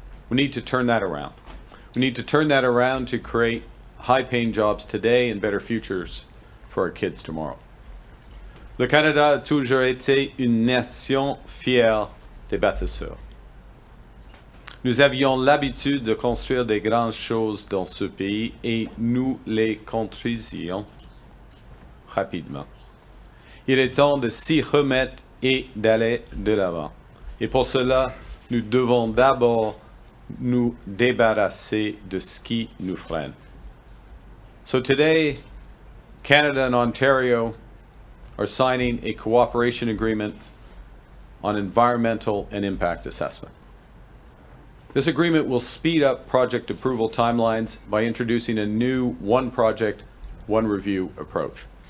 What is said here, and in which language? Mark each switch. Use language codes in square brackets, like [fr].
[en] We need to turn that around. We need to turn that around to create high-paying jobs today and better futures for our kids tomorrow. [fr] Le Canada a toujours été une nation fière des bâtisseurs. Nous avions l'habitude de construire des grandes choses dans ce pays et nous les construisions rapidement. Il est temps de s'y remettre et d'aller de l'avant. Et pour cela, nous devons d'abord nous débarrasser de ce qui nous freine. [en] So today, Canada and Ontario are signing a cooperation agreement on environmental and impact assessment. This agreement will speed up project approval timelines by introducing a new one project, one review approach.